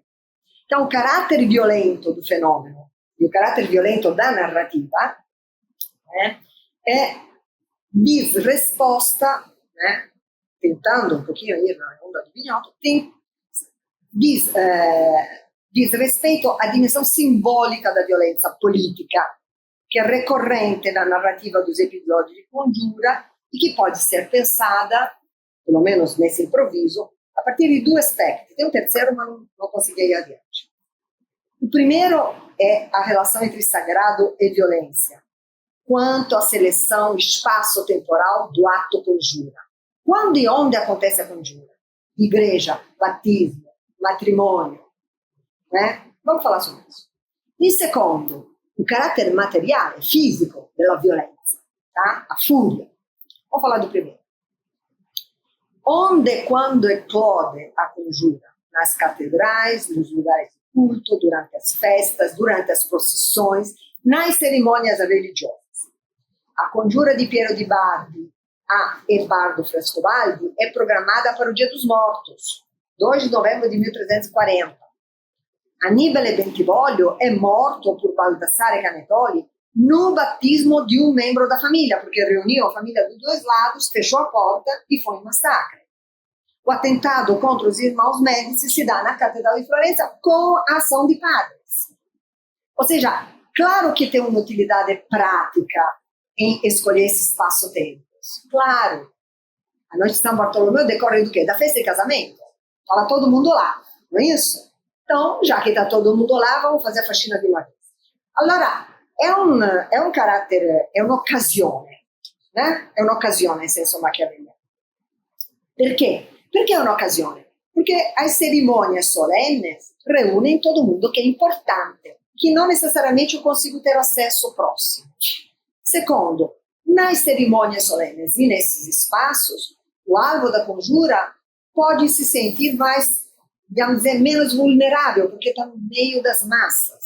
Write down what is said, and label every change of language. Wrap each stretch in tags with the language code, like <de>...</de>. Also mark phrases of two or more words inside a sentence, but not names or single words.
<pt>Então, o caráter violento do fenômeno e o caráter violento da narrativa, né, diz resposta, né, tentando um pouquinho ir na onda do Bignotto, diz respeito à dimensão simbólica da violência política, que é recorrente na narrativa dos episódios de Congiura e que pode ser pensada, pelo menos nesse improviso, a partir de</pt> <it>due aspetti.</it> <pt>Tem um terceiro, mas não consegui ir adiante. O primeiro é a relação entre sagrado e violência, quanto à seleção espaço-temporal do ato conjura. Quando e onde acontece a conjura? Igreja, batismo, matrimônio, né? Vamos falar sobre isso.</pt> <it>In secondo, o carattere materiale, fisico della violenza,</it> <pt>tá? A fúria. Vamos falar do primeiro. Onde e quando eclode a conjura? Nas catedrais, nos lugares de culto, durante as festas, durante as procissões, nas cerimônias religiosas. A conjura di Piero di Bardi e Bardo Frescobaldi é programada para o Dia dos Mortos, 2 de novembro de 1340. Annibale Bentivoglio</pt> <it>è morto</it> <pt>por Baldassare Canetoli no batismo de um membro da família, porque reuniu a família dos dois lados, fechou a porta e foi um massacre. O atentado contra os irmãos Médici se dá na Catedral de Florença com a ação de padres. Ou seja, claro que tem uma utilidade prática em escolher esse espaço-tempos. Claro. A noite de São Bartolomeu decorre do quê? Da festa de casamento. Fala todo mundo lá, não é isso? Então, já que está todo mundo lá, vamos fazer a faxina de uma vez.</pt> <it>Allora, è un carattere, è un'occasione, né? È un'occasione in senso machiavelliano. Perché? Perché è un'occasione?</it> <pt>Perché as cerimônias solenes reúnem todo mundo que é importante, que não necessariamente eu consigo ter acesso próximo. Secondo, nas cerimônias solenes e nesses espaços, o alvo da conjura pode se sentir mais, vamos dizer, menos vulnerável, porque está no meio das massas.</pt>